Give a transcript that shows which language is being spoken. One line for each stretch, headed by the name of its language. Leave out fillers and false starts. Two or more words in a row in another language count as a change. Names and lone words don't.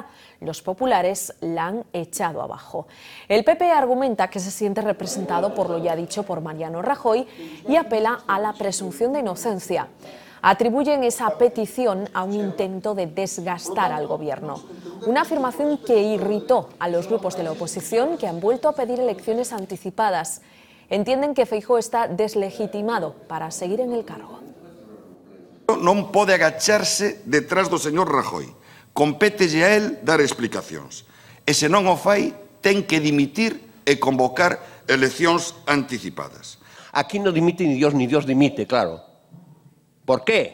Spanish: Los populares la han echado abajo. El PP argumenta que se siente representado por lo ya dicho por Mariano Rajoy y apela a la presunción de inocencia. Atribuyen esa petición a un intento de desgastar al gobierno. Una afirmación que irritó a los grupos de la oposición que han vuelto a pedir elecciones anticipadas. Entienden que Feijóo está deslegitimado para seguir en el cargo.
Galician: Non pode agacharse detrás do señor Rajoy. Compételle a él dar explicacións. E se non o fai, ten que dimitir e convocar eleccións anticipadas.
Spanish: Aquí no dimite ni Dios dimite, claro. ¿Por qué?